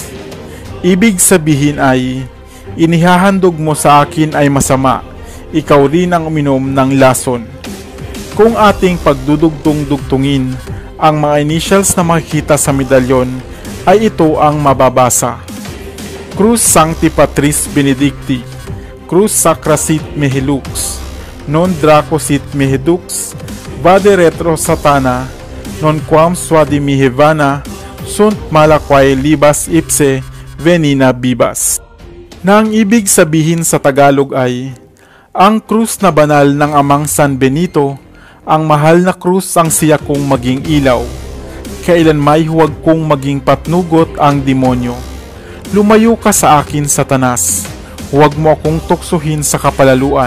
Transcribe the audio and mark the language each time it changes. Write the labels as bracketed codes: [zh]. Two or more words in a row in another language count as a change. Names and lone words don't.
[tl] Ibig sabihin ay inihahandog mo sa akin ay masama, ikaw rin ang uminom ng lason. Kung ating pagdudugtong-dugtungin ang mga initials na makikita sa medalyon, ay ito ang mababasa: [la] Cruz Sancti Patris Benedicti, Cruz Sacra Sit Mihi Lux, Non Draco Sit Mihi Dux, Vade Retro Satana, Non Quam Suadi Mihivana, Sunt Malaquae Libas Ipse Venina Bibas, [tl] na ang ibig sabihin sa Tagalog ay ang krus na banal ng Amang San Benito, ang mahal na krus ang siya kong maging ilaw, kailan may huwag kong maging patnugot ang demonyo. Lumayo ka sa akin, Satanas, huwag mo akong tuksuhin sa kapalaluan.